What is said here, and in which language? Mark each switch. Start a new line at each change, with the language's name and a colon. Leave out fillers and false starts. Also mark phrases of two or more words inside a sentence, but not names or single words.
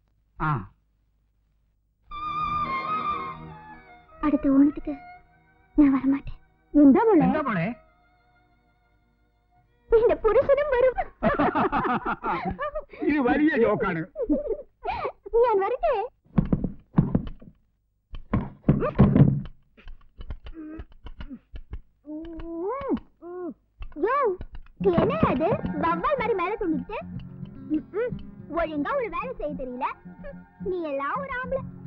Malayalam: അടുത്ത ഓണத்துக்கு ഞാൻ வரமாட்டேன். എന്താ മോളെ? എന്റെ പുരുഷനും വരും. ഇത് വലിയ ജോക്കാണ്. ഞാൻ വരട്ടെ.
Tamil: என்ன அது வவ்வால் மாதிரி மேல தூங்கிட்டு? ஒழுங்கா ஒரு வேலை செய்ய தெரியல. நீ எல்லாம் ஒரு ஆம்பளை.